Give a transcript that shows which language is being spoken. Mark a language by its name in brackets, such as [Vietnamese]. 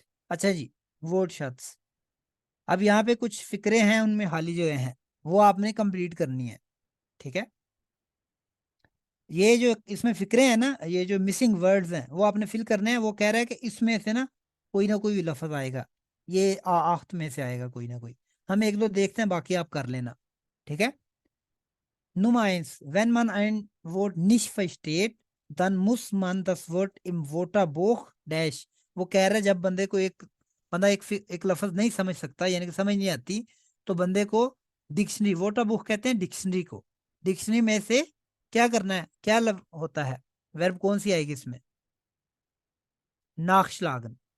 [Hindi] अच्छा जी, वर्ड शब्द, अब यहाँ पे कुछ फिक्रे हैं, उनमें खाली जगह हैं, वो आपने कंप्लीट करनी है। ठीक है, ये जो इसमें फिक्रे हैं ना, ये जो मिसिंग वर्ड्स हैं वो आपने फिल करने हैं। वो कह रहा है कि इसमें से ना कोई लफ्ज आएगा, ये आख्त में से आएगा कोई ना कोई। हम एक दो देखते हैं, बाकी आप कर लेना। ठीक है, [German] Nummer eins, wenn man ein Wort nicht versteht, dann muss man das Wort im Wörterbuch डैश। [Hindi] वो कह रहा है जब बंदा एक लफ्ज नहीं समझ सकता, यानी कि समझ नहीं आती, तो बंदे को डिक्शनरी, वोटा बुक कहते हैं डिक्शनरी को, डिक्शनरी में से क्या करना है, क्या होता है, वर्ब कौन सी आएगी इसमें, नाखशलागन।